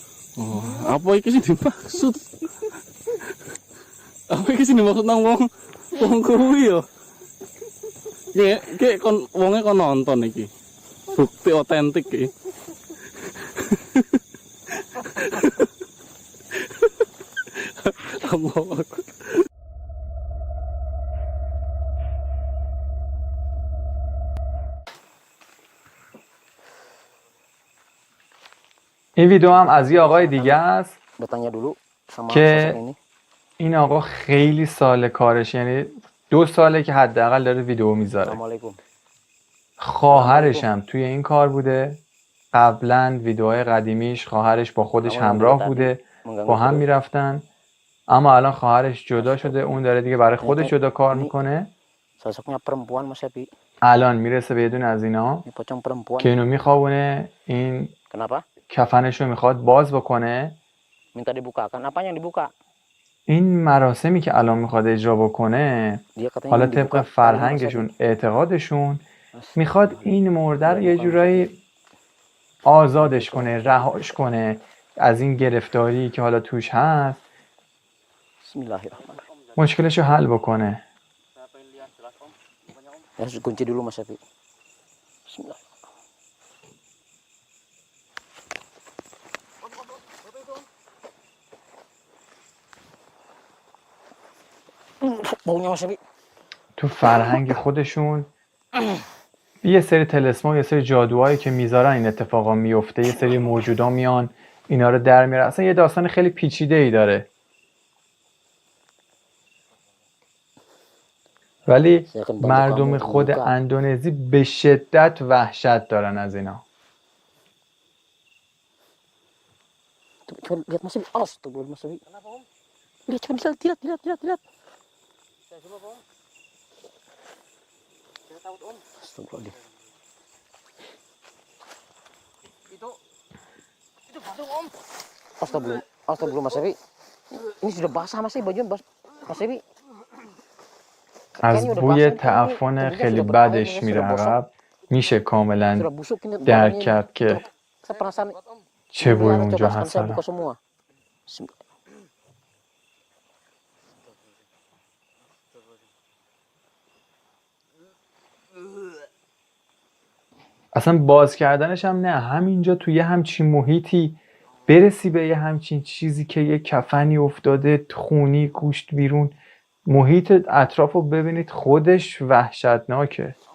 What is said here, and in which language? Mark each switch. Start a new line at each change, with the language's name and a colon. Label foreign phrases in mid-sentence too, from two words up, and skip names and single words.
Javanese: Oh, apa iki sing dimaksud? Apa iki sing dimaksud nang wong kuwi yo? Ki kon wonge kon nonton iki. Bukti otentik iki. Allah.
Persian: این ویدیو هم از یه آقای دیگه است
Indonesian: Bertanya dulu sama
Persian: که
Indonesian: sosok ini.
Persian: این آقا خیلی سال کارش، یعنی 2 ساله که حداقل داره ویدیو میذاره.
Indonesian: Assalamualaikum.
Persian: خواهرش هم توی این کار بوده. قبلا ویدیوهای قدیمیش خواهرش با خودش همراه بوده، با هم میرفتن، اما الان خواهرش جدا شده، اون داره دیگه برای خودش جدا کار میکنه.
Indonesian: Sosoknya perempuan Mas Epi.
Persian: الان میرسه به یه دونه از اینا
Indonesian: Ini pocong perempuan.
Persian: که اینو میخوابونه، این
Indonesian: Kenapa?
Persian: کفنش رو میخواد باز بکنه.
Indonesian: Minta dibukakan. Apanya yang dibuka?
Persian: این مراسمی که الان میخواد اجرا بکنه،
Indonesian: Dia katanya
Persian: حالا
Indonesian: yang
Persian: طبق
Indonesian: dibuka.
Persian: فرهنگشون، اعتقادشون، میخواد این مرده رو یه جورایی آزادش کنه، رهاش کنه از این گرفتاری که حالا توش هست،
Indonesian: Bismillahirrahmanirrahim.
Persian: مشکلش رو حل بکنه.
Indonesian: Ya, harus kunci dulu Mas Epi. Bismillah. Baunya Mas Epi.
Persian: تو فرهنگ خودشون یه سری طلسما، یه سری جادوهایی که میذارن این اتفاقا میفته، یه سری موجودا میان اینا رو در میارن. اصلا یه داستان خیلی پیچیده ای داره، ولی مردم خود اندونزی به شدت وحشت دارن از اینا.
Indonesian: Coba lihat Mas Epi. Astagfirullah Mas Epi. Lihat, coba lihat. Astagfirullah. Astagfirullah Mas Epi. Ini sudah basah Mas Epi, baju Mas Epi.
Persian: از بوی تعفن خیلی بدش میره عقب. میشه کاملا درک کرد که چه بوی اونجا هست. اصلا باز کردنش هم نه، همینجا توی یه همچین محیطی برسی به یه همچین چیزی که یه کفنی افتاده، خونی، گوشت بیرون، محیط اطراف رو ببینید، خودش وحشتناکه.